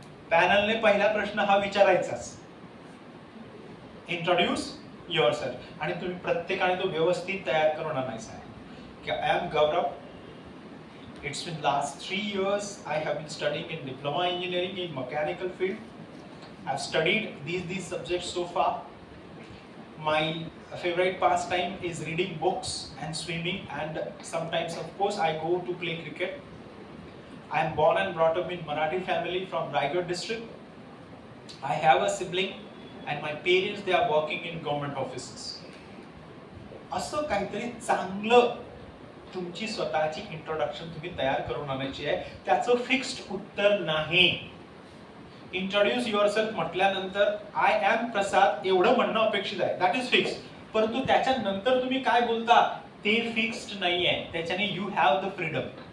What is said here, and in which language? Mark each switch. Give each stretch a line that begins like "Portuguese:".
Marathi: पॅनलने पहिला प्रश्न हा विचारायचाच,
English: introduce yourself,
Marathi: आणि तुम्ही प्रत्येकाने तो व्यवस्थित तयार करून आणायचा आहे की
English: I am Gaurav, it's been last 3 years I have been studying in diploma engineering in mechanical field. I've studied these subjects so far. My favorite pastime is reading books and swimming, and sometimes of course I go to play cricket. I am born and brought up in Marathi family from Raigad district. I have a sibling and my parents, they are working in government offices.
Marathi: असं काहीतरी चांगलं तुमची स्वतःची introduction तुम्ही तयार करून आणायची आहे. त्याचं फिक्स्ड उत्तर नाही. इंट्रोड्यूस युअरसेल्फ म्हटल्यानंतर
English: I am Prasad
Marathi: एवढं म्हणणं अपेक्षित आहे,
English: That is fixed.
Marathi: परंतु त्याच्यानंतर तुम्ही काय बोलता ते फिक्स्ड नाहीये, त्याच्याने
English: You have the freedom.